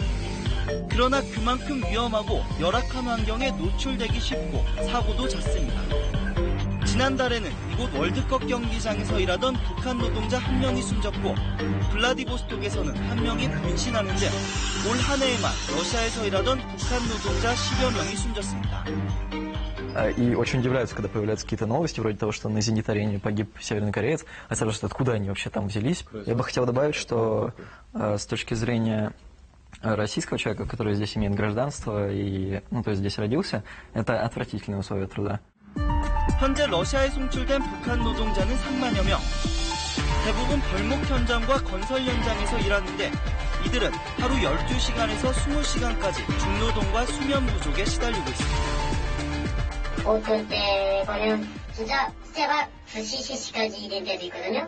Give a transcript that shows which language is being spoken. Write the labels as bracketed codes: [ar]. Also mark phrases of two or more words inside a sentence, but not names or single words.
[ko] 그러나 그만큼 위험하고 열악한 환경에 노출되기 쉽고 사고도 잦습니다. 지난달에는 이곳 월드컵 경기장에서 일하던 북한 노동자 한 명이 숨졌고 블라디보스톡에서는 한 명이 분신하는 등 올 한 해에만 러시아에서 일하던 북한 노동자 10여 명이 숨졌습니다. [ru] И очень удивляются, когда появляются какие-то новости, вроде того, что на зенит-арене погиб северный кореец, а спрашивают, откуда они вообще там взялись. Я бы хотел добавить, что с точки зрения российского человека, который здесь имеет гражданство и, то есть здесь родился, это отвратительные условия труда. [ko] 현재 러시아에 송출된 북한 노동자는 3만여 명. 대부분 벌목 현장과 건설 현장에서 일하는데 이들은 하루 12시간에서 20시간까지 중노동과 수면 부족에 시달리고 있습니다. 어떤 때 보면 진짜 새벽 2시, 3시까지 일할 때도 있거든요.